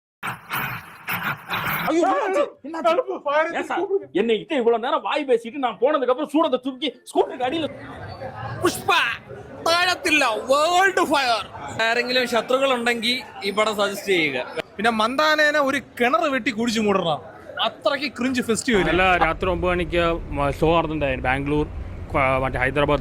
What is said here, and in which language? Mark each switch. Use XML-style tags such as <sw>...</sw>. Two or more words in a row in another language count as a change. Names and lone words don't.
<ta>என்னை இவ்வளவு நேரம் வாய் பேசிட்டு நான் போனதுக்கு அப்புறம் சூடத்தை தூக்கி ஸ்கூட்டருக்கு அடியில்</ta> <ml>പുഷ്പ താഴത്തില്ല</ml> <en>world fire.</en> <ml>ആരെങ്കിലും ശത്രുക്കൾ ഉണ്ടെങ്കിൽ ഈ പടം സജസ്റ്റ് ചെയ്യുക. പിന്നെ മന്ദാനേനെ ഒരു കിണർ വെട്ടി കുടിച്ചു മൂടണം, അത്രയ്ക്ക്</ml> <en>cringe festival.</en> <ml>നല്ല രാത്രി 9 മണിക്ക് ഷോ നടന്നിട്ടുണ്ടായിരുന്നു ബാംഗ്ലൂർ മറ്റേ ഹൈദരാബാദ്.</ml>